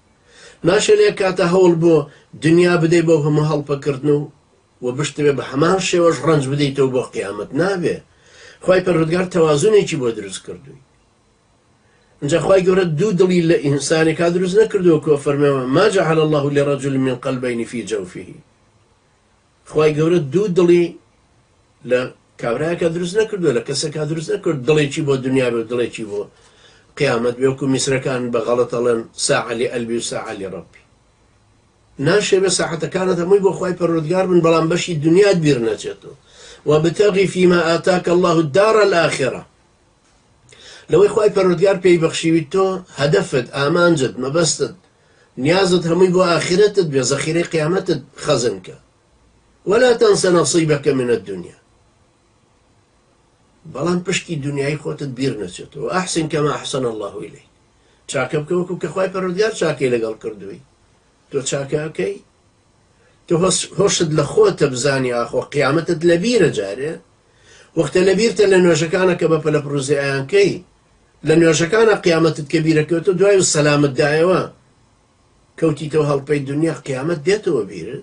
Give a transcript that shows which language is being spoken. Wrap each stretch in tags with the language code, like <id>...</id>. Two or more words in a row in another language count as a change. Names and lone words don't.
<ckb>ناشێت لە یەک کاتە هەوڵ بۆ دنیا بدەی بۆ هەموو هەڵپەکردن و بشتبێ بە هەمان شێوەش ڕەنج بدەیتەوە بۆ قیامەت. نابێ. خوای پەروەردگار تەوازونێکی بۆ دروست کردووی. اینجا خوای گەورە دوو دڵی لە ئینسانێکا دروست نەکردووە کە فەرمێوە</ckb> <ar>ما جعل الله لرجل من قلبين في جوفه.</ar> <ckb>خوای گەورە دوو دڵی لە کابرایەکە دروست نەکردووە، لە کەسێکا دروست نەکرد دڵێکی بۆ دنیا بێ و دڵێکی بۆ قیامەت بێ، وەکو میسرەکان بە غەڵەت ئەڵێن</ckb> <ar>ساعە لقەلبی و ساعە لڕەبی.</ar> <ckb>ناشێوێ ساحەتەکانت هەمووی بۆ خوای پەروەردگار بن، بەڵام بەشی دنیات بیر نەچێتەوە.</ckb> <ar>وابتغی فيما آتاك الله الدار الآخرة.</ar> <ckb>لەوەی خوای پەروەردگار پێی بەخشیوی تۆ هەدەفت، ئامانجت، مەبەستت، نیازت هەمووی بۆ ئاخرەتت بێ، زەخیرەی قیامەتت خەزن کە.</ckb> <ar>ولا تنس نصيبك من الدنيا.</ar> <ckb>بەڵام پشکی دنیای خۆتت بیر نەچێتەوە.</ckb> <ar>ئەحسن کەما ئەحسن الله إليك.</ar> <ckb>چاکە بکە وەکو کە خوای پەروەردگار چاکەی لەگەڵ کردووی. تۆ چاکەکەی، تۆ هۆشت لە خۆتە بزانی ئاخۆ قیامەتت لە بیرە جارێ، وەختە لە بیرتە لە نوێژەکانە کە بە پەلە پرۆزییانکەی، لە نوێژەکانە قیامەتت کە بیرەکەوتە دوای و سەلامت دایەوە کەوتیتەوە هەڵپەی دنیا، قیامەت دێتەوە بیرت.</ckb>